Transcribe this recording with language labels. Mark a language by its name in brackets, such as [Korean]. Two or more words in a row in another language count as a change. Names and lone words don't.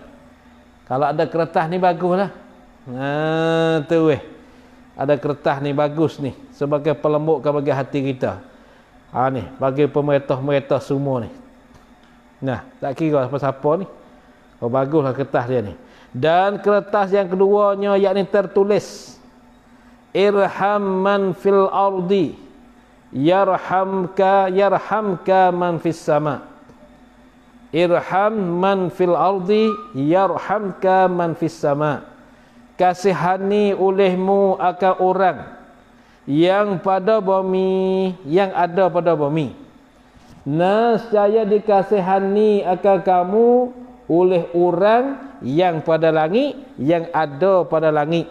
[Malay] Kalau ada kertas ni baguslah. Tu ada kertas ni bagus ni sebagai pelembutkan bagi hati kita. Ni bagi pemerintah-pemerintah semua ni. Tak kira siapa-siapa ni. Baguslah kertas dia ni. Dan kertas yang keduanya yakni tertulis [Arabic] ارحم من في الأرض يرحمك من في السماء. ارحم من في الأرض يرحمك من في السماء. [Malay] Kasihani olehmu akan orang yang pada bumi, yang ada pada bumi. Nescaya dikasihani akan kamu oleh orang yang pada langit, yang ada pada langit.